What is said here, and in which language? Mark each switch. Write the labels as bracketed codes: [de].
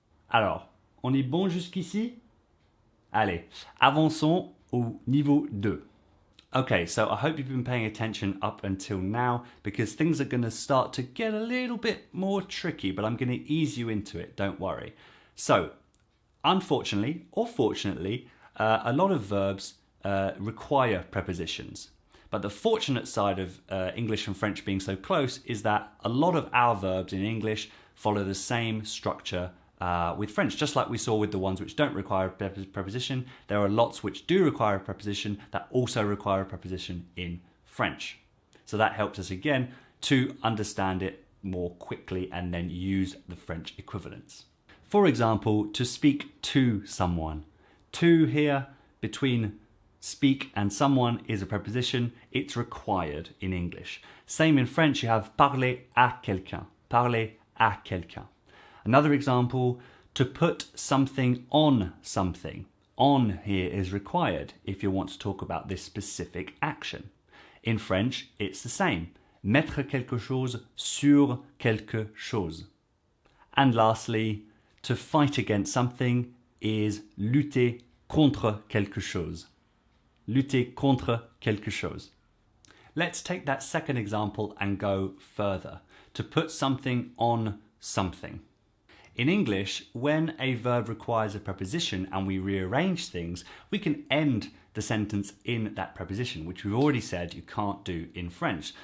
[fr] Alors, on est bon jusqu'ici? Allez, avançons au niveau 2. [en] Okay, so I hope you've been paying attention up until now because things are going to start to get a little bit more tricky, but I'm going to ease you into it, don't worry. So, unfortunately or fortunately, a lot of verbs require prepositions. But the fortunate side of English and French being so close is that a lot of our verbs in English follow the same structure with French. Just like we saw with the ones which don't require a preposition, there are lots which do require a preposition that also require a preposition in French. So that helps us again to understand it more quickly and then use the French equivalents. For example, to speak to someone. To here, between speak and someone, is a preposition. It's required in English. Same in French, you have [fr] parler à quelqu'un. Parler à quelqu'un. [en] Another example, to put something on something. On here is required if you want to talk about this specific action. In French, it's the same. [fr] Mettre quelque chose sur quelque chose. [en] And lastly, to fight against something is [fr] lutter contre quelque chose. Lutter contre quelque chose. [en] Let's take that second example and go further. To put something on something. In English, when a verb requires a preposition and we rearrange things, we can end the sentence in that preposition, which we've already said you can't do in French.